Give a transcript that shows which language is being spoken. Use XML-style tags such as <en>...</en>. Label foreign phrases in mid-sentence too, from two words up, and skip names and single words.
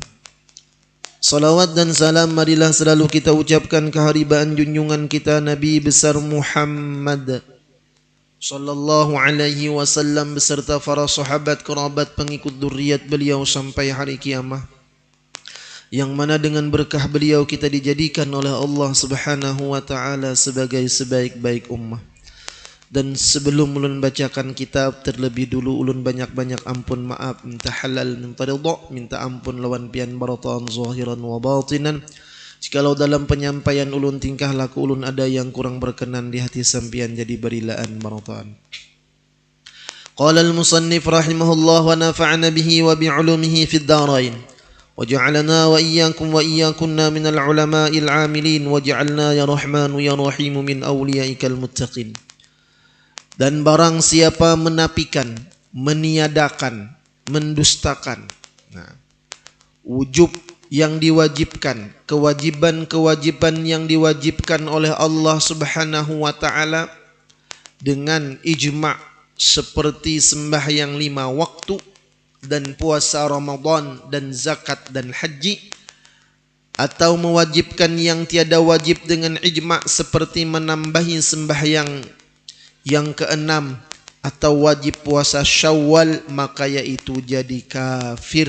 <id>Salawat dan salam marilah selalu kita ucapkan keharibaan junjungan kita Nabi besar Muhammad</id> <ar>صلى الله عليه وسلم</ar> <id>beserta para sahabat, kerabat, pengikut dzurriat beliau sampai hari kiamat. Yang mana dengan berkah beliau kita dijadikan oleh Allah</id> <ar>سبحانه وتعالى</ar> <id>sebagai sebaik-baik ummah.</id> <bjn>Dan sebelum ulun bacakan kitab, terlebih dulu ulun banyak-banyak ampun maaf, minta halal, minta ridha, minta ampun lawan pian baratan</bjn> <ar>ظاهرا وباطنا.</ar> <bjn>Jikalau dalam penyampaian ulun tingkah laku ulun ada yang kurang berkenan di hati sampian, jadi berilaan baratan.</bjn> <ar>قال المصنف رحمه الله ونفعنا به وبعلومه في الدارين. وجعلنا وإياكم وإياكن من العلماء العاملين وجعلنا يا رحمن يا رحيم من أوليائك المتقين.</ar> <id>Dan barang siapa menafikan, meniadakan, mendustakan wujub yang diwajibkan, kewajiban-kewajiban yang diwajibkan oleh Allah</id> <ar>سبحانه وتعالى</ar> <id>dengan ijma' seperti sembahyang 5 waktu dan puasa Ramadan dan zakat dan haji, atau mewajibkan yang tiada wajib dengan ijma' seperti menambahi sembahyang yang ke-6 atau wajib puasa Syawal, maka yaitu jadi kafir.</id>